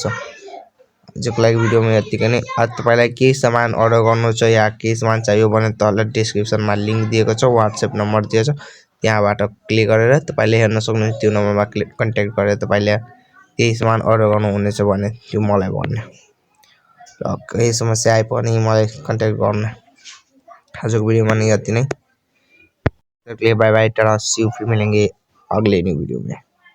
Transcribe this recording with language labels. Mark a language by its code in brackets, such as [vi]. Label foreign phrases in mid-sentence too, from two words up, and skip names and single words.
[ne] आजको लागि भिडियोमा यतिकै नै। तपाईलाई केही सामान अर्डर गर्नु छ या केही सामान चाहियो भने तल डिस्क्रिप्सनमा लिंक दिएको छ, व्हाट्सएप नम्बर दिएको छ, त्यहाँबाट क्लिक गरेर तपाईले हेर्न सक्नुहुन्छ। त्यो नम्बरमा कन्ट्याक्ट गरेर तपाईले केही सामान अर्डर गर्नुहुनेछ भने त्यो मलाई भन्ने र केही समस्या आए पनि मलाई कन्ट्याक्ट गर्ने। आजको भिडियोमा नि यति नै। [en] bye bye, [hi] टाटा, [en] see you, [hi] फिर मिलेंगे अगले न्यू वीडियो में।